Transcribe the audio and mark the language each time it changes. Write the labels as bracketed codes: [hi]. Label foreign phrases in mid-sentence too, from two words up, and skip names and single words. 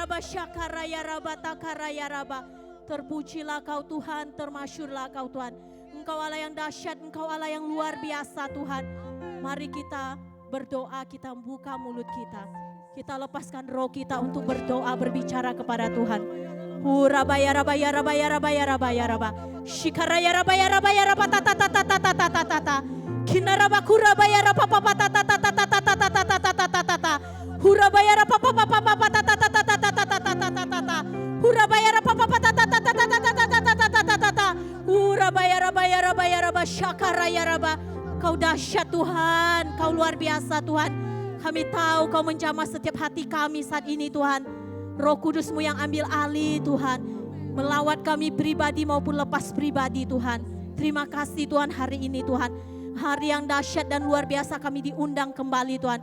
[id] syakaraya raba takaraya raba. Terpujilah Kau Tuhan, termasyurlah Kau Tuhan. Engkau Allah yang dahsyat, Engkau Allah yang luar biasa Tuhan. Mari kita berdoa, kita buka mulut kita. Kita lepaskan roh kita untuk berdoa, berbicara kepada Tuhan. Hurabaya rabaya rabaya rabaya rabaya raba. Shikaraya rabaya rabaya raba tata tata tata tata tata. Kinaraba kurabaya raba papa tata tata tata tata tata tata tata. Hurabaya raba papa papa tata tata tata tata tata tata. Hurabaya raba papa tata tata tata tata tata tata. Hurabaya rabaya rabaya raba syakaraya raba. Kau dahsyat Tuhan, Kau luar biasa Tuhan. Kami tahu Kau menjamah setiap hati kami saat ini Tuhan. Roh Kudus-Mu yang ambil alih Tuhan. Melawat kami pribadi maupun lepas pribadi Tuhan. Terima kasih Tuhan hari ini Tuhan. Hari yang dahsyat dan luar biasa kami diundang kembali Tuhan.